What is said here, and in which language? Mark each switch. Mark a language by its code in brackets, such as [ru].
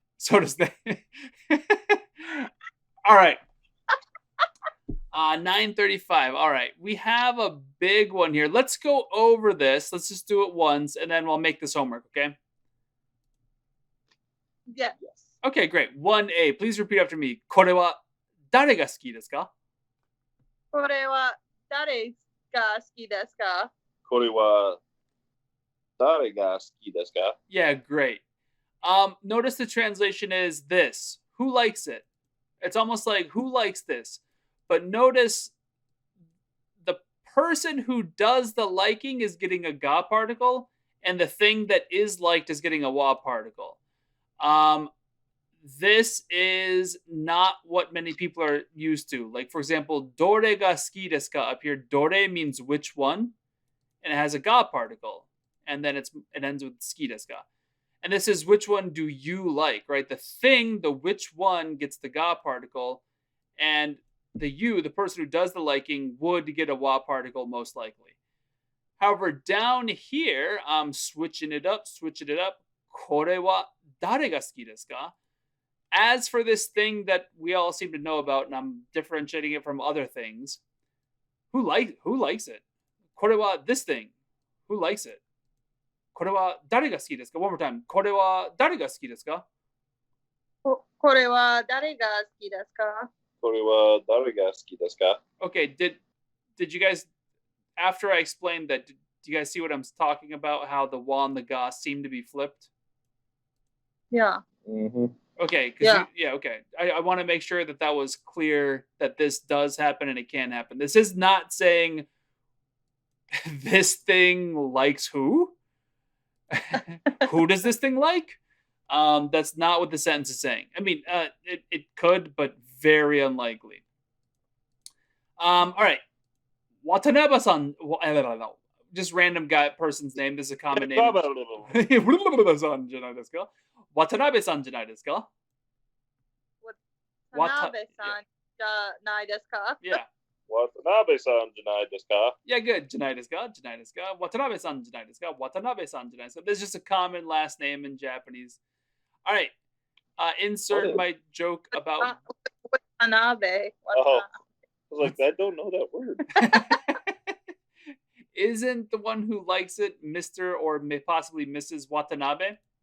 [en] So does they. All right. 9:35. All right. We have a big one here. Let's go over this. Let's just do it once, and then we'll make this homework, okay? Yeah. Yes. Okay, great. 1A. Please repeat after me. [ja] これは誰が好きですか? これは誰が好きですか? これは誰が好きですか? [en] Yeah, great. Notice the translation is this. Who likes it? It's almost like, who likes this? But notice the person who does the liking is getting a ga particle, and the thing that is liked is getting a wa particle. Um, this is not what many people are used to. Like, for example, [ja] dore ga suki desu ka [en] up here. Dore means which one, and it has a ga particle, and then it ends with suki desu ka. And this is which one do you like, right? The thing, the which one gets the ga particle, and the you, the person who does the liking, would get a wa particle most likely. However, down here, I'm switching it up. [ja] Kore wa dare ga suki desu ka? [en] As for this thing that we all seem to know about, and I'm differentiating it from other things, who likes it? [ja] Kore wa [en] this thing. Who likes it? [ja] これは誰が好きですか? [en] One more time. [ja] これは誰が好きですか? これは誰が好きですか? これは誰が好きですか? [en] Okay, did you guys, after I explained that, do you guys see what I'm talking about? How the wa and the ga seem to be flipped? Yeah. Mm-hmm. Okay, okay. I want to make sure that was clear, that this does happen and it can happen. This is not saying this thing likes who? Who does this thing like? That's not what the sentence is saying. I mean, it could, but very unlikely. All right. Watanabe-san. Just random guy person's name. This is a common name. [ja] Watanabe-san じゃないですか?Watanabe-san じゃないですか? Watanabe-san じゃないですか? [en] Yeah. [ja] Watanabe-san じゃないですか? [en] Yeah, good. [ja] じゃないですか?じゃないですか? Watanabe-san じゃないですか?Watanabe-san じゃないですか? [en] There's just a common last name in Japanese. All right. Insert my joke about Watanabe. Oh, I was like, I don't know that word. Isn't the one who likes it Mr. or possibly Mrs. Watanabe?